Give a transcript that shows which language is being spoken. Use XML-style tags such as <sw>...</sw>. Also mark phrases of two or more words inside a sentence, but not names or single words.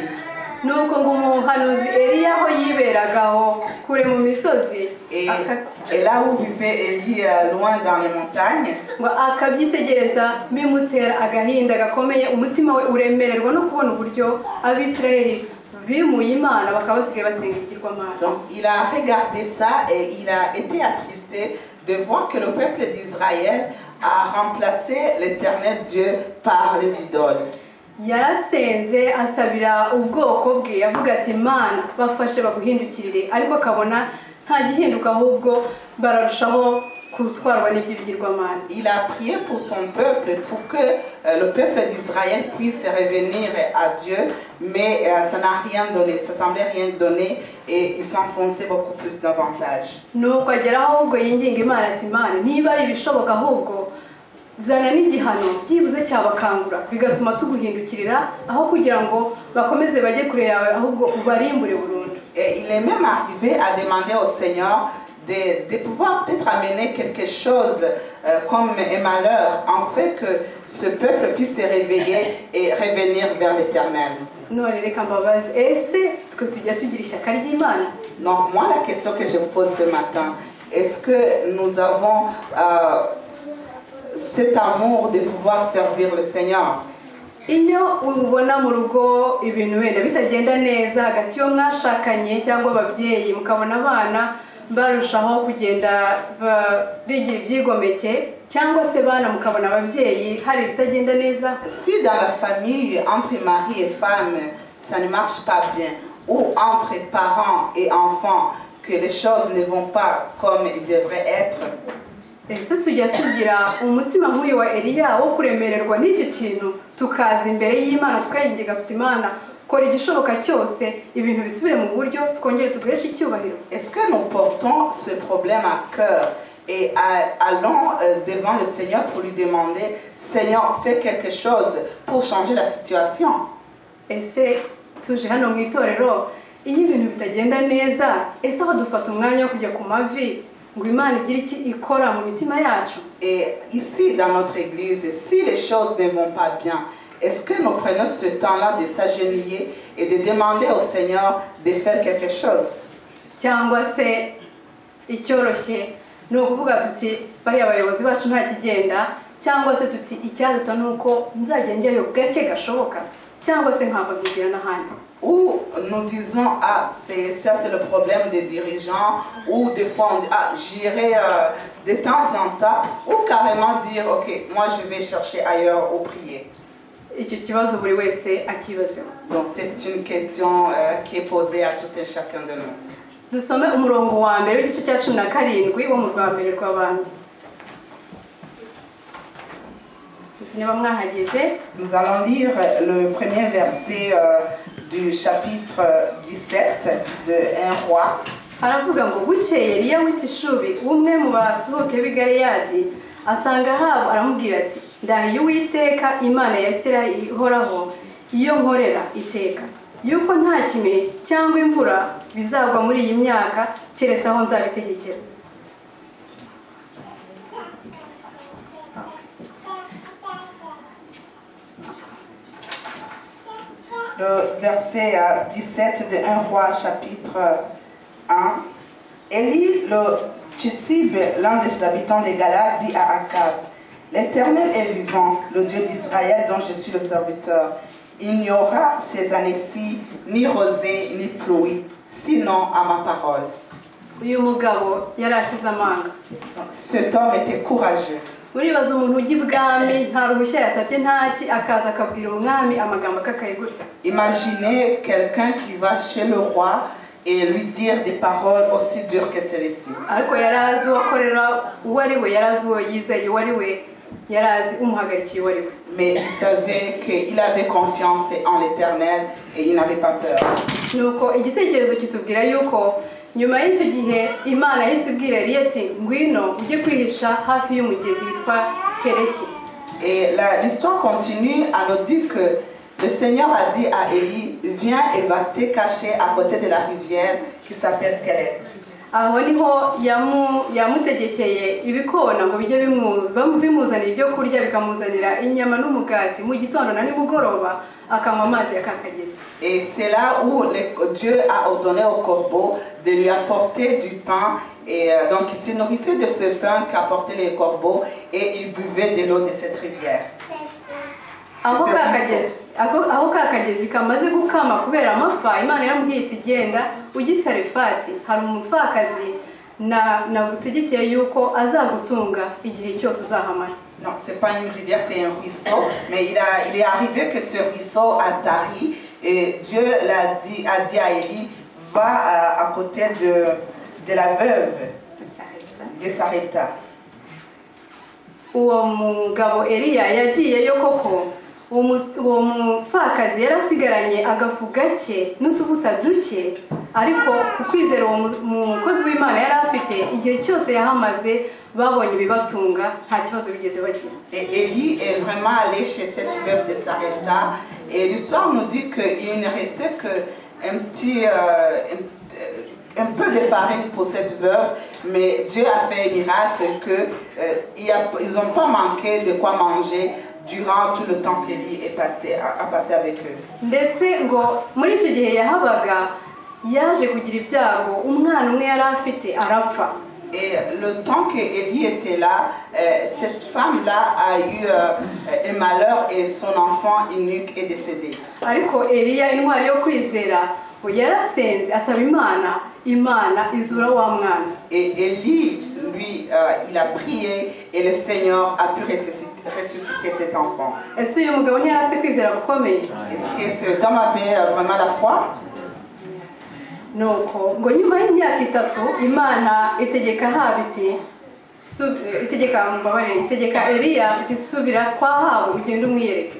<rw>Nuko ngo umuhanuzi Eliya aho yiberagaho kure mu misozi,</rw> <fr>et là où vivait Élie, loin dans les montagnes,</fr> <rw>ngo akabyitegereza bimutera agahinda gakomeye, umutima we uremererwa no kubona uburyo Abisiraheli bimuye Imana bakaba basigaye basenga ibigirwamana.</rw> <fr>Donc il a regardé ça et il a été attristé de voir que le peuple d'Israël a remplacé l'Éternel Dieu par les idoles.</fr> <rw>Yarasenze asabira ubwoko bwe, avuga ati Imana bafashe baguhindukirire, ariko akabona nta gihinduka, ahubwo bararushaho gutwarwa n'iby'ibigirwamana.</rw> <fr>Il a prié pour son peuple, pour que le peuple d'Israël puisse revenir à Dieu, mais ça n'a rien donné, ça semblait rien donner et il s'enfonçait beaucoup plus davantage.</fr> <rw>Nuko ageraho ahubwo yinginga Imana ati Imana niba ari ibishoboka ahubwo zana n'igihano byibuze cyabakangura bigatuma tuguhindukirira aho kugira ngo bakomeze bajye kure yawe ahubwo ubarimbure burundu.</rw> <fr>Et il est même arrivé à demander au Seigneur de pouvoir peut-être amener quelque chose comme un malheur, en fait que ce peuple puisse se réveiller et revenir vers l'Éternel.</fr> <rw>None reka mbabaze ese twe tujya tugira ishyaka ry'Imana?</rw> <fr>Donc moi la question que je vous pose ce matin, est-ce que nous avons cet amour de pouvoir servir le Seigneur?</fr> <rw>Iyo ubona mu rugo ibintu wenda bitagenda neza hagati yo mwashakanye cyangwa ababyeyi mukabona abana barushaho kugenda bigira ibyigomeke cyangwa se bana mukabona ababyeyi hari bitagenda neza.</rw> <fr>Si dans la famille entre mari et femme ça ne marche pas bien, ou entre parents et enfants que les choses ne vont pas comme ils devraient être,</fr> <rw>ese tujya tugira umutima nk'uyu wa Eliya wo kuremererwa n'icyo kintu tukaza imbere y'Imana tukayinginga tuti Imana kora igishoboka cyose ibintu bisubire mu buryo twongere tuguheshe icyubahiro?</rw> <fr>Est-ce que nous portons ce problème à cœur et allons devant le Seigneur pour lui demander Seigneur fais quelque chose pour changer la situation?</fr> <rw>Ese tuje hano mu itorero iyo ibintu bitagenda neza ese aho dufata umwanya wo kujya ku mavi ngo Imana igire iki ikora mu mitima yacu?</rw> <fr>Et ici dans notre église, si les choses ne vont pas bien, est-ce que nous prenons ce temps-là de s'agenouiller et de demander au Seigneur de faire quelque chose?</fr> <rw>Cyangwa se icyoroshye ni ukuvuga tuti bari abayobozi bacu nta kigenda, cyangwa se tuti icyaruta nuko nzajya njyayo gake gashoboka, cyangwa se nkava bigira n'ahandi?</rw> <fr>Ou nous disons ah ça c'est le problème des dirigeants, ou des fois on dit ah j'irai de temps en temps, ou carrément dire ok moi je vais chercher ailleurs ou prier.</fr> <rw>Icyo kibazo buri wese akibazeho.</rw> <fr>Donc c'est une question qui est posée à tout et chacun de nous.</fr> <rw>Dusome umurongo wa mbere w'igice cya 17 wo mu rwa mbere rw'abandi.</rw> <fr>Nous allons lire le premier verset du chapitre 17 de 1 roi.</fr> <rw>Aravuga ngo bukeye Eliya w'itishubi umwe mu basuhuke b'i Galeyadi asanga Ahabu aramubwira ati ndahiye Uwiteka Imana ya Isirayeli ihoraho iyo nkorera iteka yuko nta kime cyangwa imvura bizagwa muri iyi myaka keretse aho nzabitegekera.</rw> <fr>Le verset 17 de 1 roi chapitre 1. Élie le Tishib, l'un des habitants des Galaad, dit à Akab, l'Éternel est vivant, le Dieu d'Israël dont je suis le serviteur. Il n'y aura ces années-ci ni rosée ni pluie, sinon à ma parole. Cet homme était courageux.</fr> <rw>Uribaza umuntu ujya ibwami nta ruhushya yasabye ntaki akaza akabwira umwami amagambo akakaye gutya.</rw> <fr>Imaginez quelqu'un qui va chez le roi et lui dire des paroles aussi dures que celles-ci.</fr> <rw>Ariko yarazi uwakorera uwo ari we, yarazi uwo yizeye uwo ari we, yarazi umuhagarikiye uwo ari we.</rw> <fr>Mais il savait qu'il avait confiance en l'Éternel et il n'avait pas peur.</fr> <rw>Nuko igitekerezo kitubwira yuko nyuma y'icyo gihe Imana yahise ibwira Eliya ati ngwino ujye kwihisha hafi y'umugezi witwa Kereti.</rw> <fr>Et l'histoire continue à nous dire que le Seigneur a dit à Élie, viens et va te cacher à côté de la rivière qui s'appelle Keret.</fr> <rw>Aho niho yamutegekeye ibikona ngo bijye bimuzanira ibyo kurya bikamuzanira inyama n'umugati mu gitondo na nimugoroba akanywa amazi yakakagezi.</rw> <fr>Et c'est là où Dieu a ordonné au corbeau de lui apporter du pain. Et donc il se nourrissait de ce pain qu'apportaient les corbeaux et il buvait de l'eau de cette rivière.</fr> <rw>Aho kakagezi kamaze gukama kubera amapfa Imana yaramubwiye iti genda ujye Sarefati hari umupfakazi nagutegekeye yuko azagutunga igihe cyose uzahamara.</rw> <fr>Non, c'est pas une rivière, c'est un ruisseau. Mais il est arrivé que ce ruisseau a tari et Dieu a dit à Élie, va à côté de la veuve de Sarepta.</fr> <rw>uwo mugabo Eliya yagiyeyo koko uwo mupfakazi yarasigaranye agafu gake n'utuvuta duke, ariko ku kwizera uwo mukozi w'Imana yari afite igihe cyose yahamaze babonye ibibatunga nta kibazo bigeze bagira.</rw> <fr>Et Élie est vraiment allé chez cette veuve de Sarepta, et l'histoire nous dit qu'il ne restait qu'un petit un peu de farine pour cette veuve, mais Dieu a fait un miracle qu'ils n'ont pas manqué de quoi manger durant tout le temps qu'Élie a passé avec eux.</fr> <rw>Ndetse ngo muri icyo gihe yahabaga yaje kugira ibyago, umwana umwe yari afite arapfa.</rw> <fr>Et le temps que Élie était là, cette femme-là a eu un malheur et son enfant unique est décédé.</fr> <rw>Ariko Eliya intwari yo kwizera yarasenze asaba Imana izura wa mwana.</rw> <fr>Et Élie, lui, il a prié et le Seigneur a pu ressusciter cet enfant.</fr> <rw>Ese uyu mugabo ntiyari afite kwizera gukomeye?</rw> <fr>Est-ce que cet homme avait vraiment la foi?</fr> <rw>Nuko ngo nyuma y'imyaka 3 Imana itegeka Habiti itegeka Eliya iti subira kwa Ahabu ugende umwiyereke.</rw>